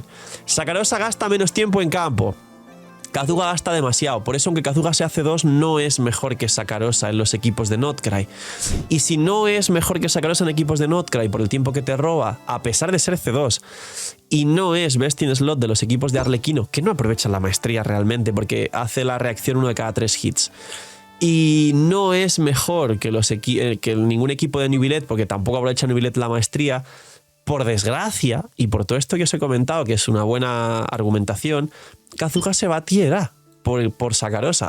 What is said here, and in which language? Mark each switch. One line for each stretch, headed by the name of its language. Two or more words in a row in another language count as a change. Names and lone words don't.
Spanish: Sakarosa gasta menos tiempo en campo. Kazuha gasta demasiado, por eso aunque Kazuha sea C2 no es mejor que Sakarosa en los equipos de Notcry. Y si no es mejor que Sakarosa en equipos de Notcry por el tiempo que te roba, a pesar de ser C2, y no es
English: best in slot
Spanish: de los equipos de Arlequino, que no aprovechan la maestría realmente porque hace la reacción 1 de cada 3 hits, y no es mejor que, que ningún equipo de Nubilet, porque tampoco aprovecha Nubilet la maestría, por desgracia, y por todo esto que os he comentado, que es una buena argumentación, Kazuha se va a tier A por Sakarosa.